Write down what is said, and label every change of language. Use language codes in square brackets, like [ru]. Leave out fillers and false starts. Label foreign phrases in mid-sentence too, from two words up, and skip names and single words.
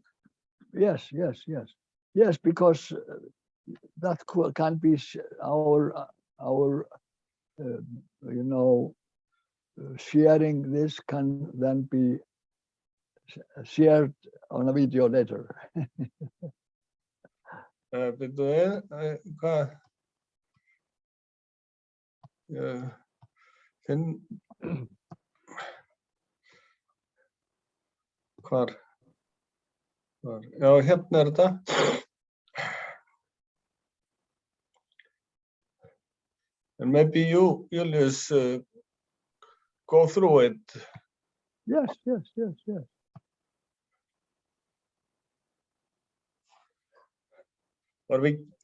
[en] Yes, because that can be our sharing this can then be shared on a video later. [is] Hvar? Já, hérna þetta. [en] And maybe you, Julius, go through it. Yes. Or we,